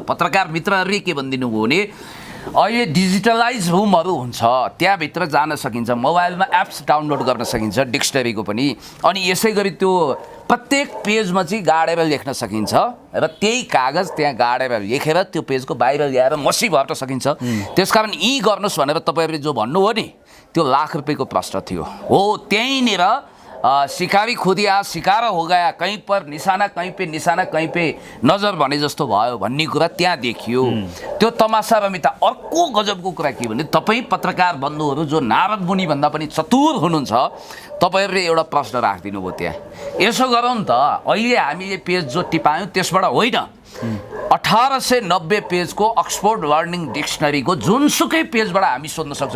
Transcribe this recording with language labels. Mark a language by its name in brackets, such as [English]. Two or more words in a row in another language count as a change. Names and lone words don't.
[Nepali] पत्रकार मित्रहरूले के भनिदिनु भयो भने अहिले डिजिटलाइज रुमहरू हुन्छ, त्यहाँभित्र जान सकिन्छ, मोबाइलमा एप्स डाउनलोड गर्न सकिन्छ, डिक्सनरीको पनि। अनि यसै गरी त्यो प्रत्येक पेजमा चाहिँ गाडेर लेख्न सकिन्छ र त्यही कागज त्यहाँ गाडेर लेखेर त्यो पेजको बाहिर ल्याएर मसी भर्न सकिन्छ। त्यसकारण यी गर्नुहोस् भनेर तपाईँहरूले जो भन्नुभयो नि, त्यो लाख रुपियाँको प्रश्न थियो। हो, त्यहीँनिर [Hindi] शिकारी खुदिया शिकार हो गया, कहीं पर निशाना कहीं पे, निशाना कहीं पे नजर [Nepali] भने जस्तो भयो भन्ने कुरा त्यहाँ देखियो। त्यो तमासा रमिता। अर्को गजबको कुरा के भने, तपाईँ पत्रकार बन्धुहरू जो नारद मुनि भन्दा पनि चतुर हुनुहुन्छ, तपाईँहरूले एउटा प्रश्न राखिदिनु भयो त्यहाँ। यसो गरौँ त, अहिले हामीले पेज जो टिपायौँ त्यसबाट होइन, 1890 पेजको अक्सफोर्ड लर्निङ डिक्सनरीको जुनसुकै पेजबाट हामी सोध्न सक्छौँ।